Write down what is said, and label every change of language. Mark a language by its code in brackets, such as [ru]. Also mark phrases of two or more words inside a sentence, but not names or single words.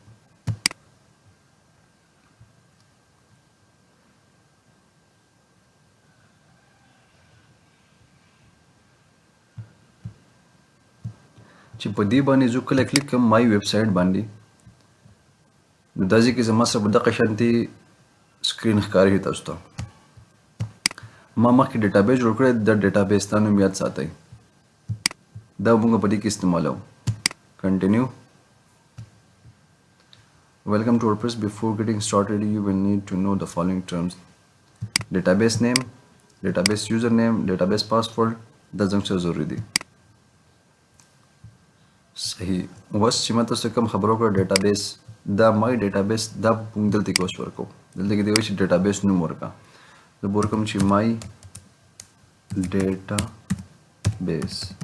[ps] چې په دې باندې زه کله کلیک کوم [en] my web site [ps] باندې نو دا ځکه زما سره د قشنتي سکرین ښکاری تاسو ته ما مخکې ډیټابیس جوړ کړی د ډیټابیس تا نوم یاد ساتئ دا موږ په دې کې استعمالو کنټینیو [en] Welcome to WordPress. Before getting started, you will need to know the following terms: database name, database username, database password. [ps] دا زموږ سره ضروري دي صحیح اوس چې ما تاسو کوم خبرو کړ ډیټابیس دا [en] my database [ps] دا موږ دلته کې اوس ورکو دلته کې دی چې ډیټابیس نوم ورکا زه ورکوم چې [en] my data base.